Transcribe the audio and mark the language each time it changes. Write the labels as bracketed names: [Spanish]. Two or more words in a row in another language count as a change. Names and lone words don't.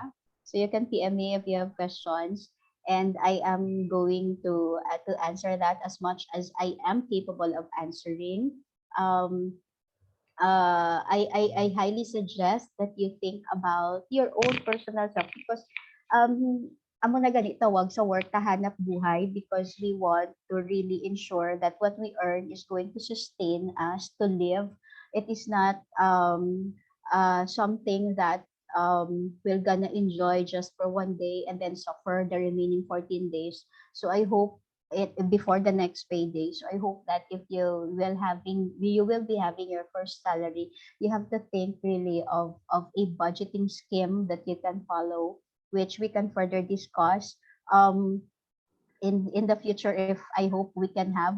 [English] So you can PM me if you have questions, and I am going to answer that as much as I am capable of answering. I highly suggest that you think about your own personal self, because [Hiligaynon] amo na gani tawag sa work kahanap buhay, [English] because we want to really ensure that what we earn is going to sustain us to live. It is not something that we're gonna enjoy just for one day and then suffer the remaining 14 days. So I hope it before the next payday. So I hope that if you will be having your first salary, you have to think really of a budgeting scheme that you can follow, which we can further discuss in the future, if I hope we can have.